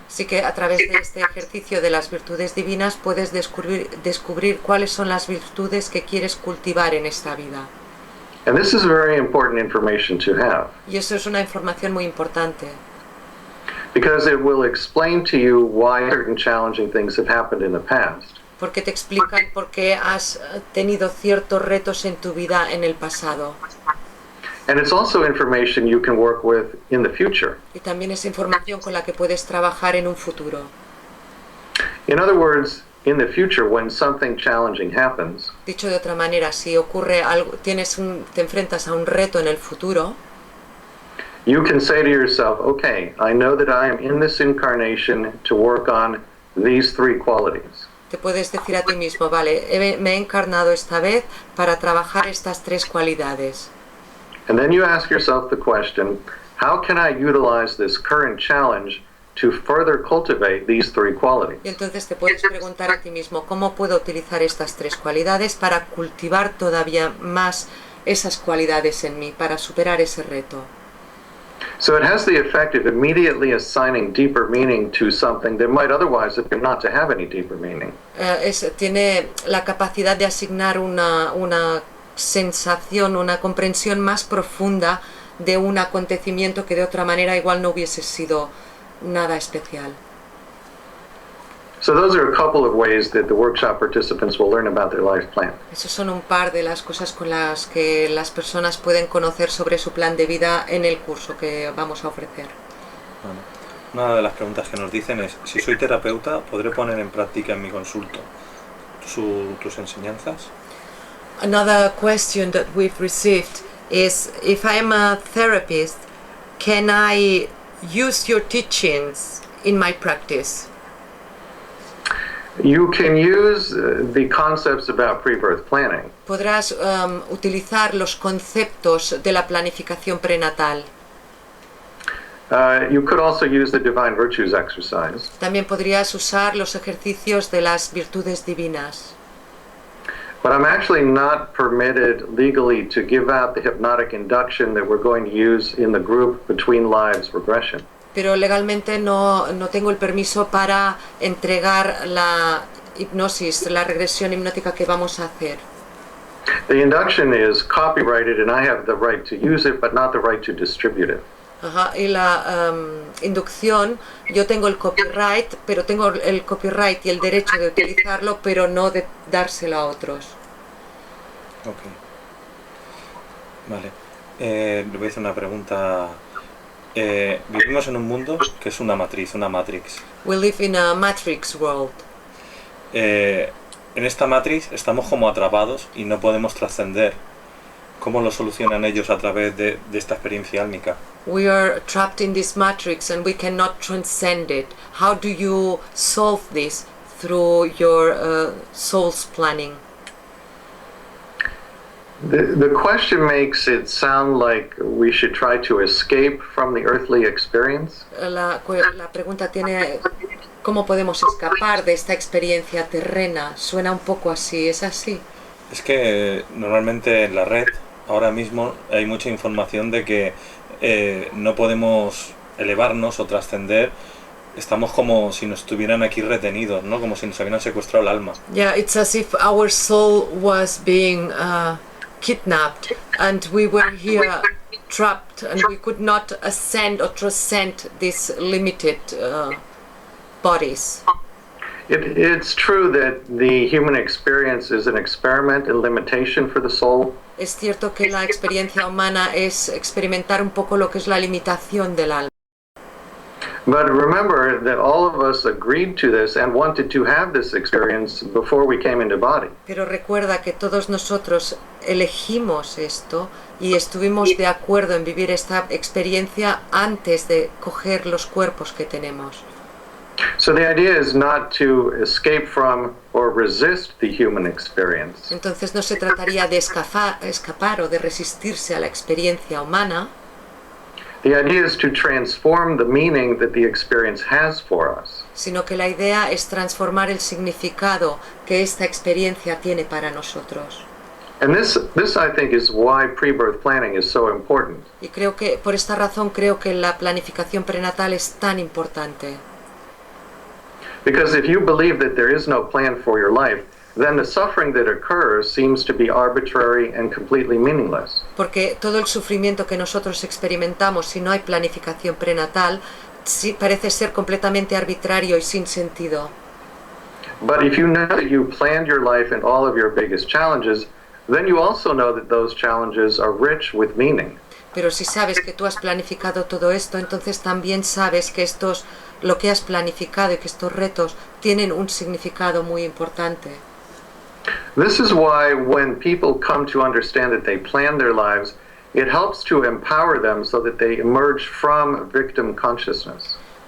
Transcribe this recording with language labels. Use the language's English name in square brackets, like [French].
[Spanish] Así que a través de este ejercicio de las virtudes divinas puedes descubrir cuáles son las virtudes que quieres cultivar en esta vida. [English] And this is very important information to have. [Spanish] Y eso es una información muy importante. [English] Because it will explain to you why certain challenging things have happened in the past. [Spanish] Porque te explican por qué has tenido ciertos retos en tu vida en el pasado. [English] And it's also information you can work with in the future. [Spanish] Y también es información con la que puedes trabajar en un futuro. [English] In other words, in the future, when something challenging happens, [Spanish] Dicho de otra manera, si ocurre algo, te enfrentas a un reto en el futuro, [English] you can say to yourself, okay, I know that I am in this incarnation to work on these 3 qualities. [Spanish] te puedes decir a ti mismo, vale, me he encarnado esta vez para trabajar estas 3 cualidades. [English] And then you ask yourself the question, how can I utilize this current challenge to further cultivate these 3 qualities? [Spanish] Y entonces te puedes preguntar a ti mismo, ¿cómo puedo utilizar estas 3 cualidades para cultivar todavía más esas cualidades en mí, para superar ese reto? [English] So it has the effect of immediately assigning deeper meaning to something that might otherwise appear not to have any deeper meaning. [Spanish] Tiene la capacidad de asignar una sensación, una comprensión más profunda de un acontecimiento que de otra manera igual no hubiese sido nada especial. [English] So those are a couple of ways that the workshop participants will learn about their life plan. [Spanish] Esos son un par de las cosas con las que las personas pueden conocer sobre su plan de vida en el curso que vamos a ofrecer. Bueno, una de las preguntas que nos dicen es, si soy terapeuta, ¿podré poner en práctica en mi consulto tus enseñanzas? [English] Another question that we've received is, if I'm a therapist, can I use your teachings in my practice? You can use the concepts about pre-birth planning. [Spanish] Podrás utilizar los conceptos de la planificación prenatal. [English] You could also use the divine virtues exercise. [Spanish] También podrías usar los ejercicios de las virtudes divinas. [English] But I'm actually not permitted legally to give out the hypnotic induction that we're going to use in the group Between Lives regression. [Spanish] Pero legalmente no tengo el permiso para entregar la hipnosis, la regresión hipnótica que vamos a hacer. [English] The induction is copyrighted and I have the right to use it, but not the right to distribute it. [Spanish] Ajá, y la inducción, yo tengo el copyright, pero tengo el copyright y el derecho de utilizarlo, pero no de dárselo a otros. Ok. Vale. Le voy a hacer una pregunta. Vivimos en un mundo que es una matriz, una matrix. [English] We live in a matrix world. [Spanish] En esta matriz estamos como atrapados y no podemos trascender. ¿Cómo lo solucionan ellos a través de esta experiencia álmica? [English] We are trapped in this matrix and we cannot transcend it. How do you solve this through your soul's planning? The question makes it sound like we should try to escape from the earthly experience. [Spanish] La pregunta tiene, ¿cómo podemos escapar de esta experiencia terrena? Suena un poco así, ¿es así? Es que normalmente en la red ahora mismo hay mucha información de que no podemos elevarnos o trascender. Estamos como si nos estuvieran aquí retenidos, ¿no? Como si nos hubieran secuestrado el alma. [English] Yeah, it's as if our soul was being kidnapped and we were here trapped and we could not ascend or transcend these limited bodies. It's true that the human experience is an experiment in limitation for the soul. [Spanish] Es cierto que la experiencia humana es experimentar un poco lo que es la limitación del alma. [English] But remember that all of us agreed to this and wanted to have this experience before we came into body. [Spanish] Pero recuerda que todos nosotros elegimos esto y estuvimos de acuerdo en vivir esta experiencia antes de coger los cuerpos que tenemos. [English] So the idea is not to escape from or resist the human experience. [Spanish] Entonces no se trataría de escapar o de resistirse a la experiencia humana. [English] The idea is to transform the meaning that the experience has for us. [Spanish] Sino que la idea es transformar el significado que esta experiencia tiene para nosotros. [English] And this I think is why pre-birth planning is so important. [Spanish] Y creo que por esta razón creo que la planificación prenatal es tan importante. [English] Because if you believe that there is no plan for your life, then the suffering that occurs seems to be arbitrary and completely meaningless. [Spanish] Porque todo el sufrimiento que nosotros experimentamos si no hay planificación prenatal sí parece ser completamente arbitrario y sin sentido. [English] But if you know that you planned your life and all of your biggest challenges, then you also know that those challenges are rich with meaning. [Spanish] Pero si sabes que tú has planificado todo esto, entonces también sabes que lo que has planificado y que estos retos tienen un significado muy importante. [English] This is why when people come to understand that they plan their lives, it helps to empower them so that they emerge from victim consciousness.